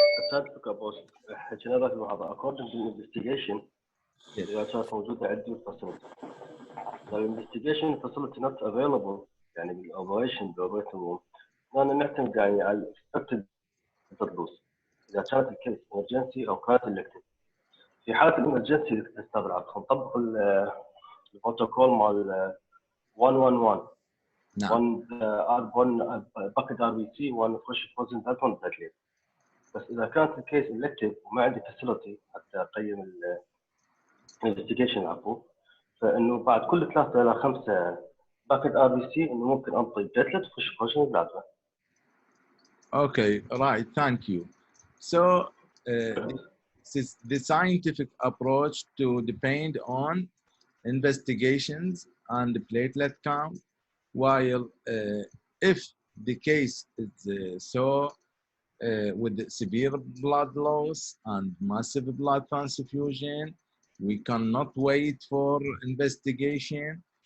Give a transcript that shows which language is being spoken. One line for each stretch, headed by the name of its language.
English: scientific approach generally according to investigation
Arabic: إذا كانت موجودة عندي
English: facility. The investigation facility not available يعني بالoperation room
Arabic: أنا نعتمد يعني على
English: expected blood.
Arabic: إذا كانت الكيس emergency أو كانت elective. في حالة الإمرجنسي استبعد نطبق البروتوكول مال 111. نعم.
English: one bucket RBC one fresh frozen plasma one platelet.
Arabic: بس إذا كانت الكيس elective وما عندي facility حتى أقيم investigation عفوا، فإنه بعد كل 3 إلى 5 bucket RBC إنه ممكن أنطي platelet fresh frozen plasma.
English: Okay, right. Thank you. So this is the scientific approach to depend on investigations and the platelet count, while if the case is with severe blood loss and massive blood transfusion, we cannot wait for investigation.